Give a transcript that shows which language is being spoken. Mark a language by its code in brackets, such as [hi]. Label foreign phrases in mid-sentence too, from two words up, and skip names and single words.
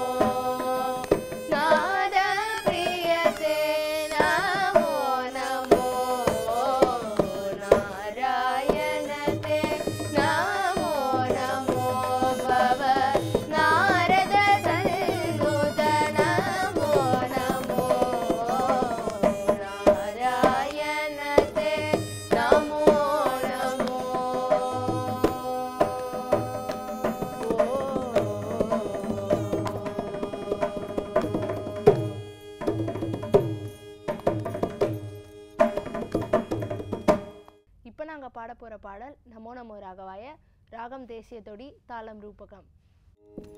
[sa] नाद प्रिय ते नमो नमो, नारायण ते नमो नमो, भव नारद सन्नुत नमो नमो, नारायण ते नमो नमो। [ta] இப்போ நாங்கள் பாட போகிற பாடல் நமோ நமோ ராகவாய, ராகம் தேசிய தொடி, தாளம் ரூபகம்.